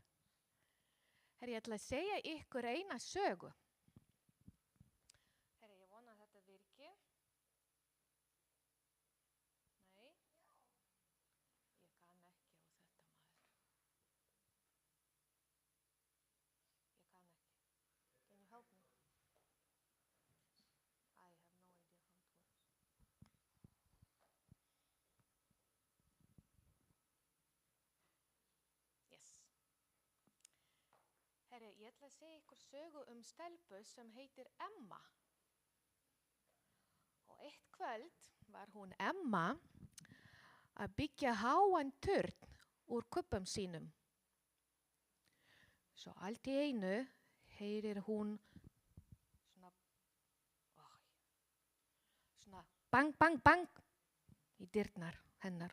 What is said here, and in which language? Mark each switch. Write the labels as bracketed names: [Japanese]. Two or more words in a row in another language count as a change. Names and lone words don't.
[Icelandic] Herri, ég ætla að segja ykkur eina sögu. Herri, ég vona að þetta virki. Nei. Ég kann ekki á þetta, maður. Ég kann ekki. [English] Can you help me? I have no idea how it works. Yes. [Icelandic] Herri, ég ætla að segja ykkur sögu stelpu sem heitir Emma. Og eitt kvöld var hún Emma að byggja háan turn úr kubbum sínum. Svo allt í einu heyrir hún svona bang, bang, bang í dyrnar hennar.